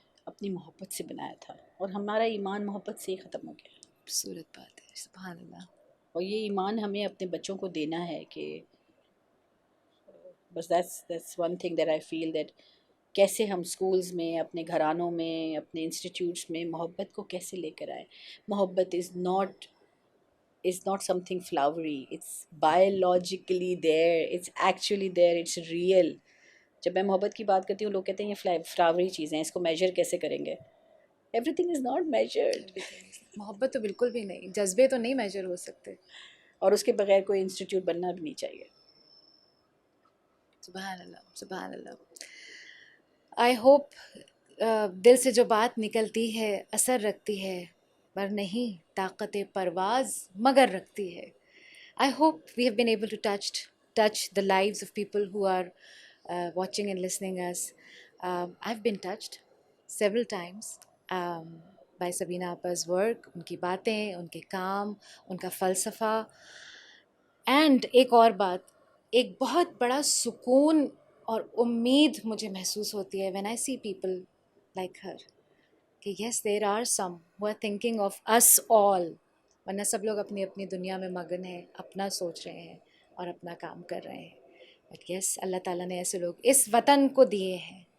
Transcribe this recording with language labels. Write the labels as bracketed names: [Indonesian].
[Urdu] اپنی محبت سے بنایا تھا، اور ہمارا ایمان محبت سے ہی ختم ہو گیا. خوبصورت بات ہے، سبحان اللہ. اور یہ ایمان ہمیں اپنے بچوں کو دینا ہے کہ بس [English] that's one thing that I feel that [Urdu] کیسے ہم اسکولز میں، اپنے گھرانوں میں، اپنے انسٹیٹیوٹس میں محبت کو کیسے لے کر آئیں. [English] محبت is not something flowery, it's biologically there, it's actually there, it's real. [Urdu] جب میں محبت کی بات کرتی ہوں لوگ کہتے ہیں یہ فلاوری چیزیں ہیں، اس کو میجر کیسے کریں گے. [English] Everything is not measured. [Urdu] محبت تو بالکل بھی نہیں، جذبے تو نہیں میجر ہو سکتے. اور اس کے بغیر کوئی انسٹیٹیوٹ بننا بھی نہیں چاہیے. سبحان اللہ، سبحان اللہ. [English] I hope [Urdu] دل سے جو بات نکلتی ہے اثر رکھتی ہے، پر نہیں طاقت پرواز مگر رکھتی ہے. [English] I hope we have been able to touch the lives of people who are watching and listening us. I've been touched several times by Sabina Appa's work, [Urdu] ان کی باتیں، ان کے کام، ان کا فلسفہ. [English] and [Urdu] ایک اور بات، ایک بہت بڑا سکون اور امید مجھے محسوس ہوتی ہے [English] when I see people like her کہ yes there are some who are thinking of us all. [Urdu] ورنہ سب لوگ اپنی اپنی دنیا میں مگن ہیں، اپنا سوچ رہے ہیں اور اپنا کام کر رہے ہیں. [English] but yes, [Urdu] اللہ تعالیٰ نے ایسے لوگ اس وطن کو دیے ہیں.